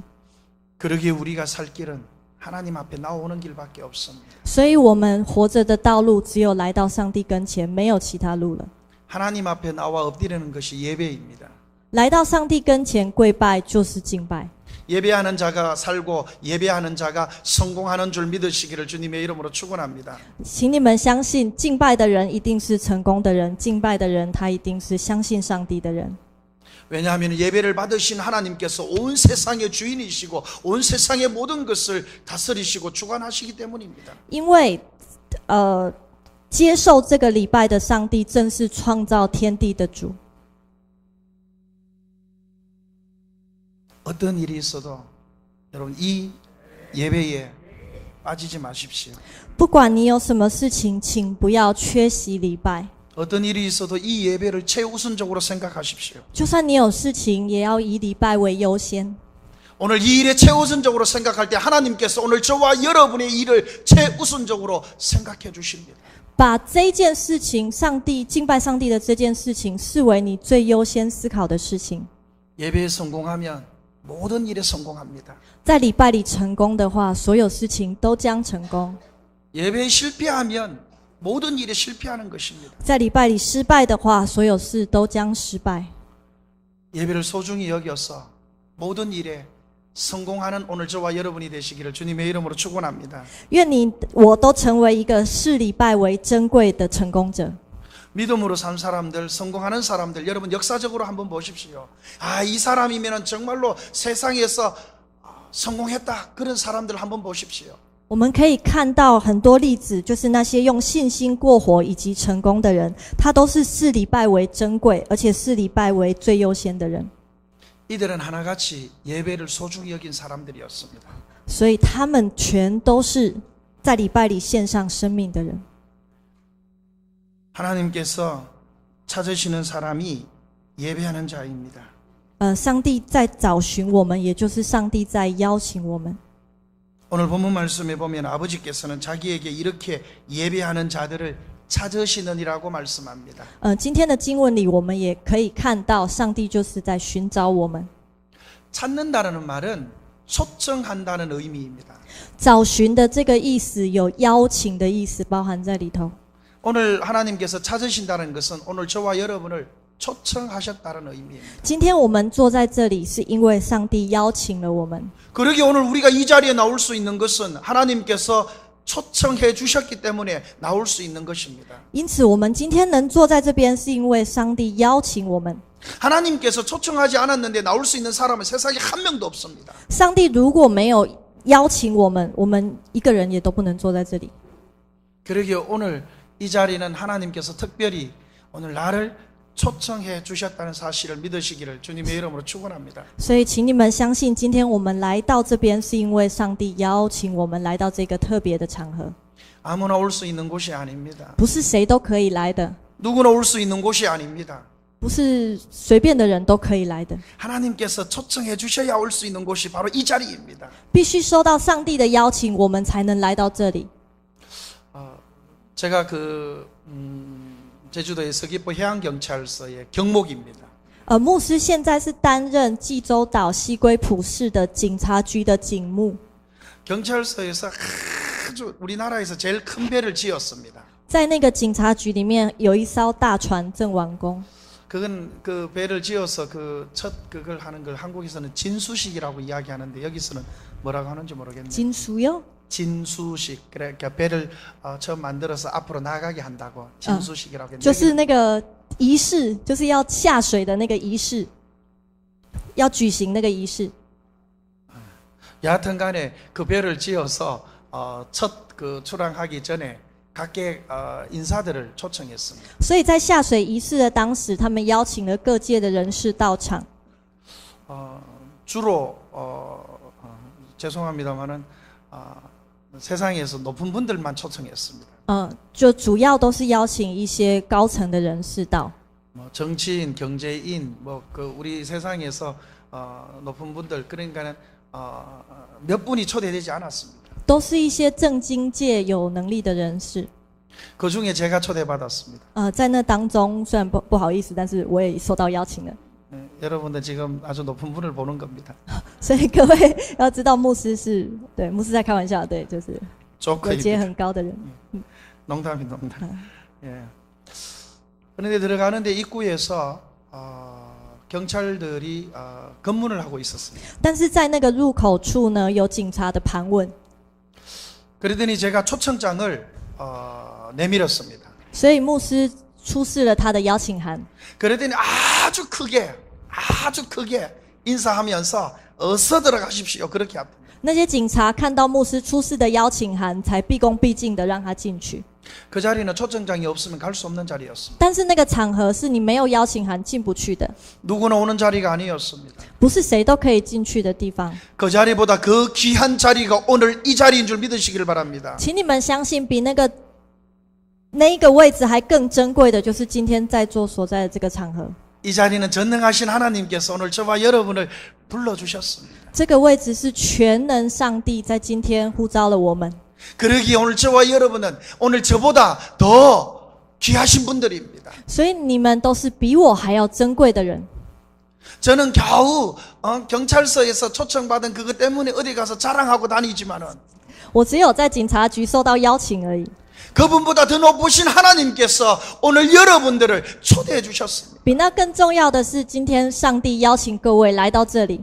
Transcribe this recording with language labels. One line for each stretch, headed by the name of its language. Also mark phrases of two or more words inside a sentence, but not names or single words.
Korean: 그러기에 우리가 살 길은 하나님 앞에 나오는 길밖에 없습니다.
Chinese: 所以我们活着的道路只有来到上帝跟前，没有其他路了。
Korean: 하나님 앞에 나와 엎드리는 것이 예배입니다.
Chinese: 来到上帝跟前跪拜就是敬拜。
Korean: 예배하는 자가 살고 예배하는 자가 성공하는 줄 믿으시기를 주님의 이름으로 축원합니다.
Chinese: 请你们相信，敬拜的人一定是成功的人，敬拜的人他一定是相信上帝的人。
Korean: 왜냐하면 예배를 받으신 하나님께서 온 세상의 주인이시고 온 세상의 모든 것을 다스리시고 주관하시기 때문입니다.
Chinese: 因为接受这个礼拜的上帝正是创造天地的主。
Korean: 어떤 일이 있어도 여러분 이 예배에 빠지지 마십시오.
Chinese: 不管你有什么事情，请不要缺席礼拜。
Korean: 어떤 일이 있어도 이 예배를 최우선적으로 생각하십시오.
Chinese: 就算你有事情，也要以礼拜为优先。
Korean: 오늘 이 일에 최우선적으로 생각할 때 하나님께서 오늘 저와 여러분의 일을 최우선적으로 생각해 주십니다.
Chinese: 把这件事情，敬拜上帝的这件事情，视为你最优先思考的事情。
Korean: 예배에 성공하면 모든 일에 성공합니다.
Chinese: 在礼拜里成功的话，所有事情都将成功；
Korean: 예배에 실패하면 모든 일에 실패하는 것입니다.
Chinese: 在礼拜里失败的话，所有事都将失败。
Korean: 예배를 소중히 여겨서 모든 일에 성공하는 오늘 저와 여러분이 되시기를 주님의 이름으로 축원합니다.
Chinese: 愿你我都成为一个视礼拜为珍贵的成功者。
Korean: 믿음으로 산 사람들, 성공하는 사람들, 여러분 역사적으로 한번 보십시오. 이 사람이면 정말로 세상에서 성공했다. 그런 사람들 한번 보십시오.
Chinese: 我们可以看到很多例子，就是那些用信心过活以及成功的人，他都是视礼拜为珍贵，而且视礼拜为最优先的人。
Korean: 이들은 하나같이 예배를 소중히 여긴 사람들이었습니다.
Chinese: 所以他们全都是在礼拜里献上生命的人。
Korean: 하나님께서 찾으시는 사람이 예배하는 자입니다.
Chinese: 上帝在找寻我们，也就是上帝在邀请我们。
Korean: 오늘 본문 말씀에 보면 아버지께서는 자기에게 이렇게 예배하는 자들을 찾으시느니라고 말씀합니다.
Chinese: 今天的经文里，我们也可以看到，上帝就是在寻找我们。
Korean: 찾는다는 말은 초청한다는 의미입니다.
Chinese: 找寻的这个意思有邀请的意思包含在里头。
Korean: 오늘 하나님께서 찾으신다는 것은 오늘 저와 여러분을 초청하셨다는 의미입니다.
Chinese: 今天我们坐在这里，是因为上帝邀请了我们。
Korean: 그러기 오늘 우리가 이 자리에 나올 수 있는 것은 하나님께서 초청해 주셨기 때문에 나올 수 있는 것입니다.
Chinese: 因此，我们今天能坐在这边，是因为上帝邀请我们。
Korean: 하나님께서 초청하지 않았는데 나올 수 있는 사람은 세상에 한 명도 없습니다.
Chinese: 上帝如果没有邀请我们，我们一个人也都不能坐在这里。
Korean: 그러기에 오늘 이 자리는 하나님께서 특별히 오늘 나를 초청해 주셨다는 사실을 믿으시기를 주님의 이름으로 축원합니다.
Chinese: 所以，请你们相信，今天我们来到这边，是因为上帝邀请我们来到这个特别的场合，
Korean: 아무나 올 수 있는 곳이 아닙니다.
Chinese: 不是谁都可以来的，
Korean: 누구나 올 수 있는 곳이 아닙니다.
Chinese: 不是随便的人都可以来的，
Korean: 하나님께서 초청해 주셔야 올 수 있는 곳이 바로 이 자리입니다.
Chinese: 必须收到上帝的邀请，我们才能来到这里。
Korean: 제가 제주도의 서귀포 해양경찰서의 경목입니다.
Chinese: 牧师现在是担任济州岛西归浦市的警察局的警牧。
Korean: 경찰서에서 아주 우리나라에서 제일 큰 배를 지었습니다.
Chinese: 在那个警察局里面有一艘大船正完工，
Korean: 그건 그 배를 지어서 그걸 하는 걸 한국에서는 진수식이라고 이야기하는데 여기서는 뭐라고 하는지 모르겠네요.
Chinese: 金属哟，
Korean: 진수식. 그러니까 배를 처음 만들어서 앞으로 나가게 한다고 진수식이라고 했는데
Chinese: 就是那个仪式，就是要下水的那个仪式，要举行那个仪式。
Korean: 여하튼간에 그 배를 지어서 첫 그 출항하기 전에 각계 인사들을 초청했습니다.
Chinese: 所以在下水仪式的当时，他们邀请了各界的人士到场。
Korean: 주로 죄송합니다만은 세상에서 높은 분들만 초청했습니다.
Chinese: 就主要都是邀请一些高层的人士到。
Korean: 정치인, 경제인, 그 우리 세상에서 높은 분들 그러니까는 몇 분이 초대되지 않았습니다.
Chinese: 都是一些政经界有能力的人士。
Korean: 그 중에 제가 초대받았습니다.
Chinese: 在那当中，虽然不好意思，但是我也受到邀请了。
Korean: 여러분들 지금 아주 높은 분을 보는 겁니다.
Chinese: 所以各位要知道，牧师是对牧师在开玩笑，对，就是位阶
Korean: 조커입니다.
Chinese: 很高的人。
Korean: 농담이 농담. 예. 그런데 들어가는데 입구에서 경찰들이 검문을 하고 있었습니다.
Chinese: 但是在那个入口处呢，有警察的盘问，
Korean: 그러더니 제가 초청장을 내밀었습니다.
Chinese: 所以牧师出示了他的邀请函。
Korean: 그러더니 아주 크게 인사하면서 어서 들어가십시오. 그렇게 합니다.
Chinese: 那些警察看到牧师出示的邀请函，才毕恭毕敬的让他进去。
Korean: 그 자리는 초청장이 없으면 갈 수 없는 자리였습니다.
Chinese: 但是那个场合是你没有邀请函进不去的，
Korean: 누구나 오는 자리가 아니었습니다.
Chinese: 不是谁都可以进去的地方。
Korean: 그 자리보다 그 귀한 자리가 오늘 이 자리인 줄 믿으시기를 바랍니다.
Chinese: 请你们相信，比那那一个位置还更珍贵的，就是今天在座所在的这个场合。
Korean: 이 자리는 전능하신 하나님께서 오늘 저와 여러분을 불러주셨습니다.
Chinese: 这个位置是全能上帝在今天呼召了我们。
Korean: 그러기에 오늘 저와 여러분은 오늘 저보다 더 귀하신 분들입니다.
Chinese: 所以你们都是比我还要珍贵的人。
Korean: 저는 겨우 경찰서에서 초청받은 그것 때문에 어디 가서 자랑하고 다니지만은
Chinese: 我只有在警察局受到邀请而已。
Korean: 그분보다 더 높으신 하나님께서 오늘 여러분들을 초대해 주셨습니다.
Chinese: 比那更重要的是，今天上帝邀请各位来到这里，